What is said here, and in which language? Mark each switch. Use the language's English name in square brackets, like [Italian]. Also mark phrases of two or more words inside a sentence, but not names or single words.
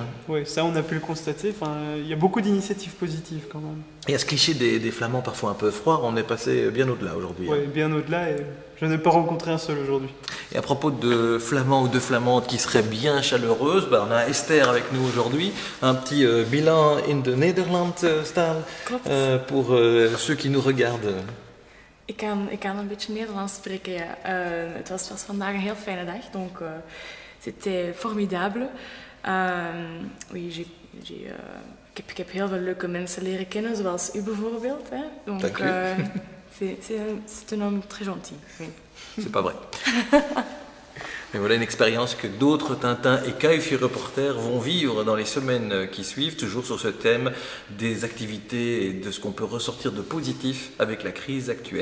[French] Oui, ça on a pu le constater. Enfin, il y a beaucoup d'initiatives positives quand même. Et à ce cliché des Flamands parfois un peu froids, on est passé bien au-delà aujourd'hui. Oui, bien au-delà, et je n'ai pas rencontré un seul aujourd'hui. Et à propos de Flamands ou de Flamandes qui seraient bien chaleureuses, on a Esther avec nous aujourd'hui. Un petit bilan [English] in the Nederland-style [French] pour ceux qui nous regardent. [Dutch] Ik kan een beetje Nederlands spreken, ja. Het was vandaag een heel fijne dag, [French] donc c'était formidable. Oui, [Dutch] ik heb heel veel leuke mensen leren kennen, zoals u bijvoorbeeld. Hè. [French] Donc, c'est un homme très gentil. Oui. C'est pas vrai. Mais voilà une expérience que d'autres Tintins et KFI reporters vont vivre dans les semaines qui suivent, toujours sur ce thème des activités et de ce qu'on peut ressortir de positif avec la crise actuelle.